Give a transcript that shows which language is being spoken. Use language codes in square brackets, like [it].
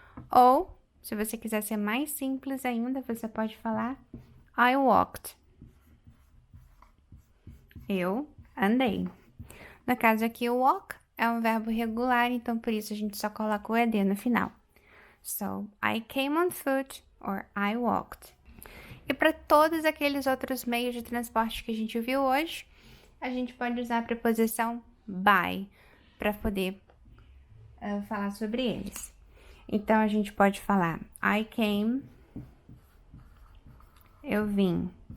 [pt] Ou, se você quiser ser mais simples ainda, você pode falar [en] I walked. [pt] Eu andei. No caso aqui, o walk é um verbo regular, então por isso a gente só coloca o ed no final. [en] So, I came on foot or I walked. [pt] E para todos aqueles outros meios de transporte que a gente viu hoje, a gente pode usar a preposição by para poder falar sobre eles. Então, a gente pode falar [en] I came, [pt] eu vim.